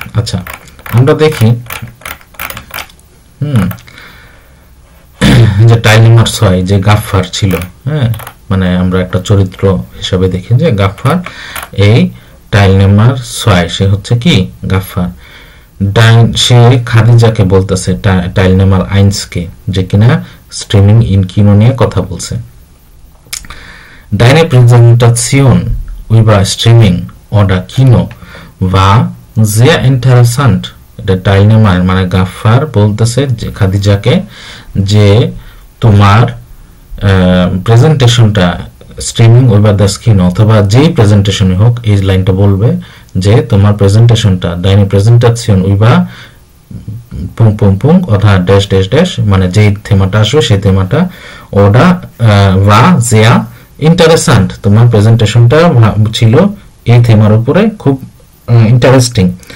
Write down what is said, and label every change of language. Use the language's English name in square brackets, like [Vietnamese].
[Bangla] আচ্ছা, আমরা দেখি যে টাইল নাম্বার 6 যে গাফফার ছিল, হ্যাঁ, মানে আমরা একটা চরিত্র হিসাবে দেখি যে গাফফার এই টাইল নাম্বার 6 সে হচ্ছে কি গাফফার। সে খাদিজাকে বলতেছে টাইল নাম্বার 1 কে যে কিনা স্ট্রিমিং ইন কিনো নিয়ে কথা বলছে। [German] Deine Präsentation über Streaming oder Kino war sehr interessant. [Bangla] এটা টাইলনেমার মানে গাফফার বলতেছে যে খাদিজাকে যে তোমার প্রেজেন্টেশনটা স্ট্রিমিং ওভার দ্য স্ক্রিন অথবা যেই প্রেজেন্টেশনই হোক এই লাইনটা বলবে যে তোমার প্রেজেন্টেশনটা [German] deine Präsentation über [Bangla] পুং পুং পুং অথবা ড্যাশ ড্যাশ ড্যাশ মানে যেই থেমাটা আসবে সেই থেমাটা ওটা ওয়া জিয়া ইন্টারেস্টেন্ট, তোমার প্রেজেন্টেশনটা ছিল এই থেমার উপরে খুব ইন্টারেস্টিং।